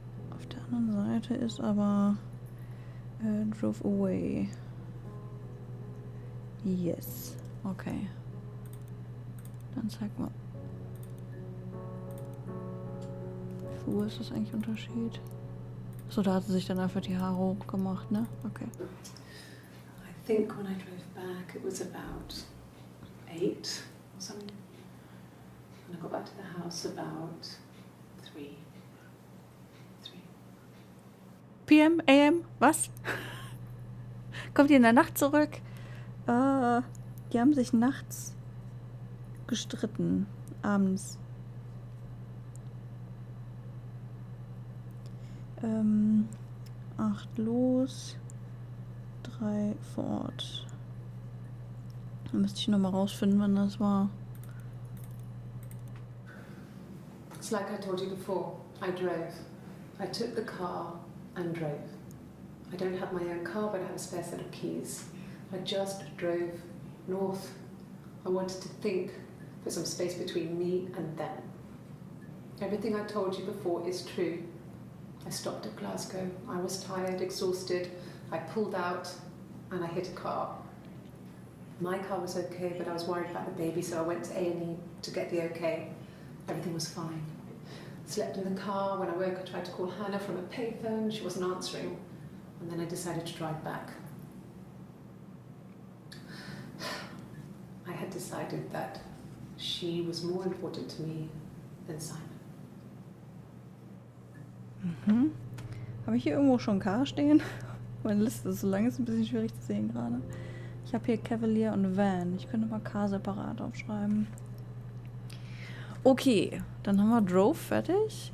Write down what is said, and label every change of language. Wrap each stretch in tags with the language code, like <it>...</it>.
<de>Auf der anderen Seite ist aber</de> <en>drove away. Yes.</en> <de>Okay. Dann zeig mal. Wo ist das eigentlich Unterschied? So, da hat sie sich dann einfach die Haare hochgemacht, ne? Okay.</de> <en>I think when I drove back it was about 8 or something. And I got back to the house about 3.</en> <de>PM, AM, was? Kommt ihr in der Nacht zurück? Die haben sich nachts gestritten. Abends. 8 los. 3 vor Ort. Da müsste ich nochmal rausfinden, wann das war.</de> <en>It's like I told you before, I drove. I took the car and drove. I don't have my own car, but I have a spare set of keys. I just drove north. I wanted to think, put some space between me and them. Everything I told you before is true. I stopped at Glasgow. I was tired, exhausted. I pulled out and I hit a car. My car was okay, but I was worried about the baby, so I went to A&E to get the okay. Everything was fine. Slept in the car. When I woke, I tried to call Hannah from a payphone. She wasn't answering. And then I decided to drive back. I had decided that she was more important to me than Simon. Mhm.</en> <de>Habe ich hier irgendwo schon Car stehen? Meine Liste ist so lang, ist ein bisschen schwierig zu sehen gerade. Ich habe hier Cavalier und Van. Ich könnte mal Car separat aufschreiben. Okay, dann haben wir Drove fertig.</de>